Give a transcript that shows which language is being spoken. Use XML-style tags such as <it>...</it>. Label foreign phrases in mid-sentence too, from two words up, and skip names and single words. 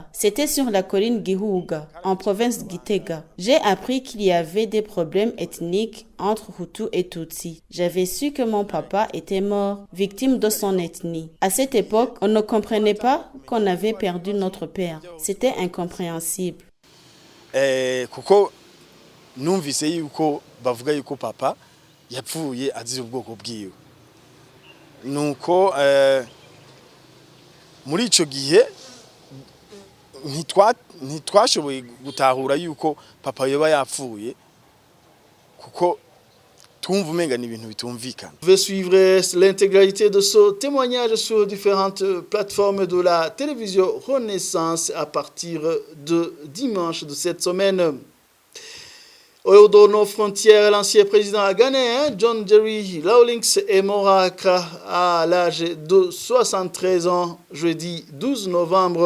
<fr>C'était sur la colline Gihuga, en province Gitega. J'ai appris qu'il y avait des problèmes ethniques entre Hutu et Tutsi. J'avais su que mon papa était mort, victime de son ethnie. À cette époque, on ne comprenait pas qu'on avait perdu notre père. C'était incompréhensible.</fr> <rn>Kuko numvise yuko bavuga yuko papa yapfuye azize ubwoko bwiwe. Nuko muri ico gihe ntitwashoboye gutahura yuko papa yoba yapfuye kuko twumva umenga ni ibintu bitumvikana.</rn> <fr>Vous pouvez suivre l'intégralité de ce témoignage sur différentes plateformes de la télévision Renaissance à partir de dimanche de cette semaine. Au de nos frontières, l'ancien président ghanéen John Jerry Rawlings est mort à Accra à l'âge de 73 ans, jeudi 12 novembre.</fr>